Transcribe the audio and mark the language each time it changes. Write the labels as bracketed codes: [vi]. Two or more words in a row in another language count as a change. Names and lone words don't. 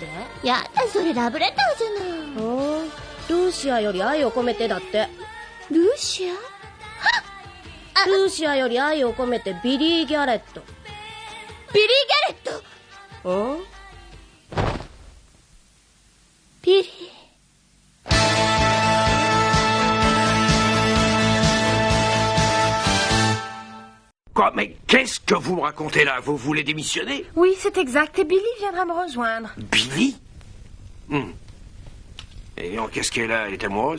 [ja] やだ、それラブレターじゃない。ルーシアより愛を込めてだって。ルーシア？ルーシアより愛を込めてビリー・ギャレット。ビリー・ギャレット？ビリー。 [fr] Quoi? Mais qu'est-ce que vous me racontez là? Vous voulez démissionner? Oui, c'est exact. Et Billy viendra me rejoindre. Billy? Et qu'est-ce qu'elle a? Elle est amoureuse?